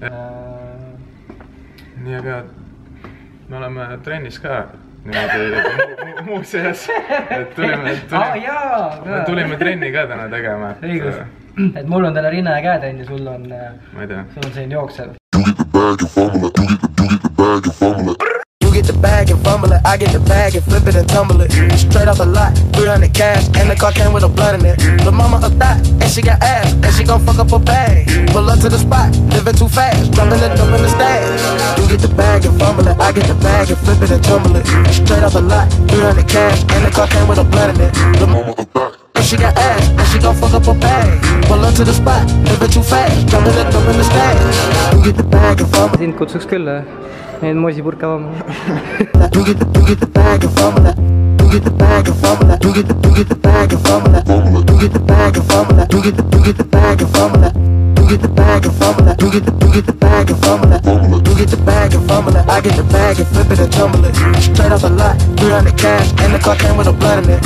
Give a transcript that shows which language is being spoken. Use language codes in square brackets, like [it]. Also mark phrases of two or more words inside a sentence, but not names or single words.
[et] Nii, aga me oleme trennis ka niimoodi muuseas, et tulime trenni ka täna tegema. Et mul on täna rinna ja käetrenn ja sul on selline jooksev. [en] You get the bag and fumble it, I get the bag and flip it and tumble it. Straight off the lot, 300 cash, and the car came with a blood in it. The mama a thot, and she got ass, and she gon' fuck up her bag. Pull up to the spot, living too fast, dropping it up in the stash. You get the bag and fumble it, I get the bag and flip it and tumble it. Straight off the lot, 300 cash, and the car came with a blood in it. The mama a thot, and she got ass, and she gon' fuck up her bag. Pull up to the spot, living too fast, dropping it up in the stash. You get the bag and fumble it. [et] Sind kutsuks küll, neid moosipurka avama. [en] You get the bag and fumble it. You get the bag and fumble it. You get the bag and fumble it. You get the bag and fumble it. You get the bag and fumble it. You get the bag and fumble it. You get the bag and fumble it. You get the bag and fumble it. I get the bag and flip it and tumble it. Straight off the lot, 300 cash, and the car came with a blood in it.